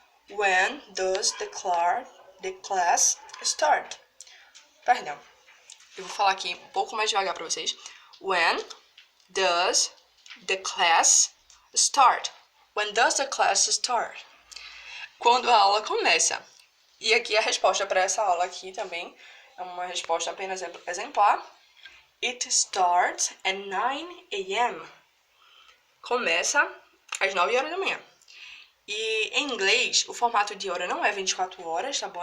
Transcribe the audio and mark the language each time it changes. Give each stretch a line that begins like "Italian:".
English: When does the class start?
Portuguese: Perdão. Eu vou falar aqui um pouco mais devagar para vocês.
English: When does the class start? When does the class start?
Portuguese: Quando a aula começa. E aqui a resposta para essa aula aqui também é uma resposta apenas exemplar.
English: It starts at 9 a.m.
Portuguese: Começa às 9 horas da manhã. E em inglês, o formato de hora não é 24 horas, tá bom?